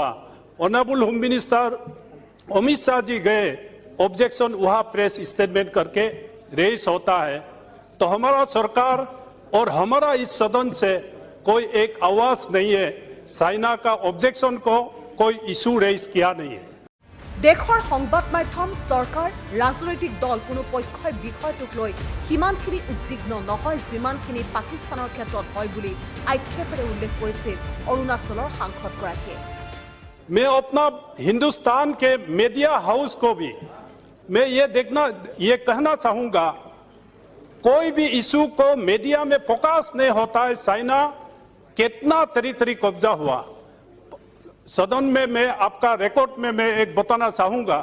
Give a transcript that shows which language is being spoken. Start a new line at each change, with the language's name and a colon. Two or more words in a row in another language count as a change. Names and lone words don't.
English: honourable home minister
Hindi: अमित शाह जी गए, ऑब्जेक्शन वहां
English: press statement
Hindi: करके रेज होता है। तो हमारा सरकार और हमारा इस सदन से कोई एक आवाज नहीं है, चाइना का ऑब्जेक्शन को कोई इशू रेज किया नहीं है।
Assamese: দেশৰ সংবাদ মাধ্যম, চৰকাৰ, ৰাজনৈতিক দল কোনো পক্ষই বিষয়টোক লৈ সিমানখিনি উদ্বিগ্ন নহয় যিমানখিনি পাকিস্তানৰ ক্ষেত্ৰত হয় বুলি আক্ষেপেৰে উল্লেখ কৰিছিল অৰুণাচলৰ সাংসদগৰাকীয়ে।
Hindi: मैं अपना हिंदुस्तान के
English: media house
Hindi: को भी मैं ये कहना चाहूंगा, कोई भी इशू को मीडिया में फोकस नहीं होता है। चाइना कितना तरी कब्जा हुआ सदन में, मैं आपका रिकॉर्ड में मैं एक बताना चाहूंगा।